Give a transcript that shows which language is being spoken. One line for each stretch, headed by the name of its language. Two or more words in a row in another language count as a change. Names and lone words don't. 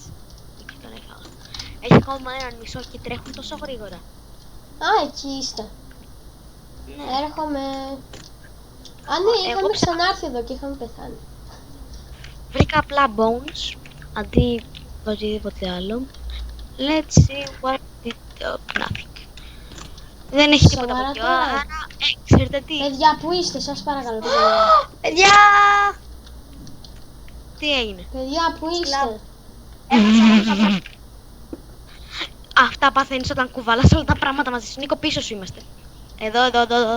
Greek: Έχει ακόμα έναν μισό και τρέχουν τόσο γρήγορα. Εκεί είστε. Ναι. Έρχομαι. Ναι, είχαμε ξανάρθει εδώ και είχαμε πεθάνει. Βρήκα απλά bones αντί οτιδήποτε άλλο.
English: Let's see what did nothing.
Greek: Δεν έχει τίποτα Σοβαρά από εκεί. τώρα? Άρα, ξέρετε τι, Παιδιά, πού είστε, σας παρακαλώ. Παιδιά! τι έγινε. Παιδιά, πού είστε? Αυτά παθαίνεις όταν κουβαλάς όλα τα πράγματα μαζί σου. Νίκο, πίσω σου είμαστε. Εδώ.